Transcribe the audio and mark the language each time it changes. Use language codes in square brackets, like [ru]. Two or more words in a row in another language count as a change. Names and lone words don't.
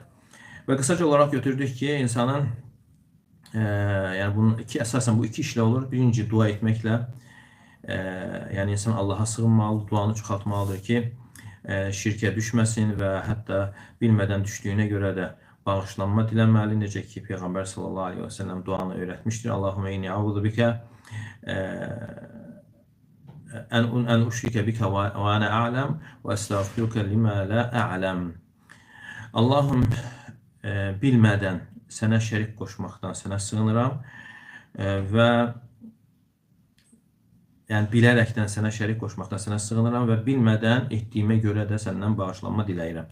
[az] Və qısaca olaraq götürdük ki, insanın yəni bunun əsasən bu iki işlə olur. Birinci dua etməklə, yəni insan Allaha sığınmalıdır, duanı çoxaltmalıdır ki, şirkə düşməsin və hətta bilmədən düşdüyünə görə də bağışlanma diləməli. Necə ki, Peyğəmbər [ar] صلى الله عليه وسلم [az] duanı öyrətmişdir. [ar] اللهم إني أعوذ بك أن أشرك بك و أنا أعلم و أستغفرك لما لا أعلم. [az] Allahım, bilmədən sənə şərik qoşmaqdan sənə sığınıram və yəni bilərəkdən sənə şərik qoşmaqdan sənə sığınıram və bilmədən etdiyimə görə də səndən bağışlanma diləyirəm.